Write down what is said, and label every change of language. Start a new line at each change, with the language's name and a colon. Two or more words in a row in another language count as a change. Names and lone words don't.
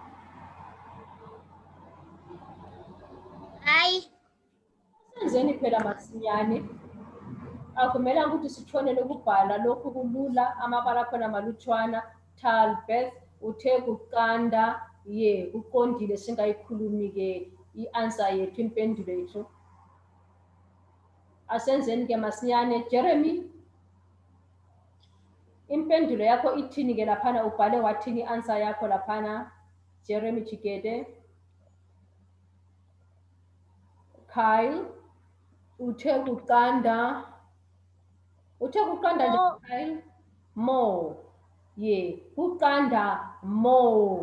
North Ndebele: Hayi. Senzeni phela masinyane. Akumelanga ukuthi sitshonele ukubhala lokhu kulula, amabala khona malutshwana. Talbeth uthe kuqanda, ye kuqondile singayikhulumi ke i-answer yethu, impendulo yethu. Asenzeni ke masinyane. Jeremy, impendulo yakho ithini ke laphana? Ubhale wathini i-answer yakho laphana? Jeremy Chikede. Kyle uthe kuqanda. Uthe kuqanda njani Kyle? More. Ye kuqanda more.